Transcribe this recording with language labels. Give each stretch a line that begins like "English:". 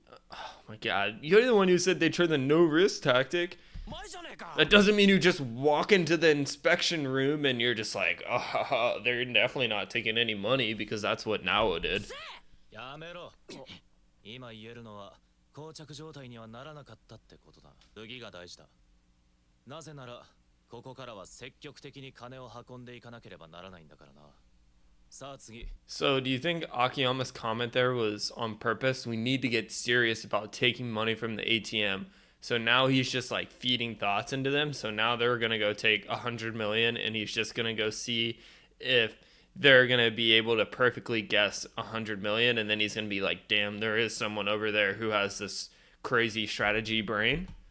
English: Oh my god, you're the one who said they tried the no risk tactic. That doesn't mean you just walk into the inspection room and you're just like, oh, they're definitely not taking any money, because that's what Nao did.
Japanese: 今言えるのは膠着状態にはならなかったってことだ。次が大事だ。なぜならここからは積極的に金を運んでいかなければならないんだからな。さあ次。
English: So do you think Akiyama's comment there was on purpose? We need to get serious about taking money from the ATM. So now he's just like feeding thoughts into them. So now they're gonna go take 100 million and he's just gonna go see if they're going to be able to perfectly guess 100 million, and then he's going to be like, damn, there is someone over there who has this crazy strategy brain.